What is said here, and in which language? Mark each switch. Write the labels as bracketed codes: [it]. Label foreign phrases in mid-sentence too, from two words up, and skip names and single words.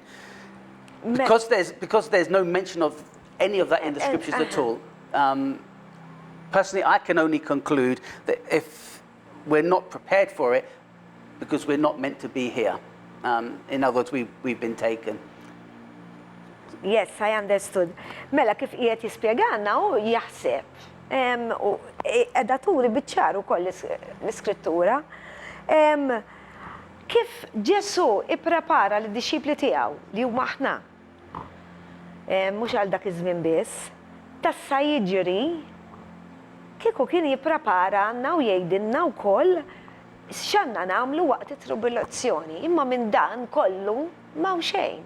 [en] Because there's no mention of any of that in the scriptures at all. Personally, I can only conclude that if we're not prepared for it, because we're not meant to be here. In other words, we've been taken. Yes, I understood. [mt] Mela kif qiegħed jispjegana u jaħseb. Qiegħda turi biċ-ċar ukoll l-iskrittura. Kif Ġesu ipprepara lid-dixxipli tiegħu li huma aħna. Mhux għal dak iż-żmien biss, tassa jiġri kieku kien jippreparana u jgħidilna wkoll x'għandna nagħmlu waqt it-tribulazzjoni, imma minn dan kollu m'hawn xejn.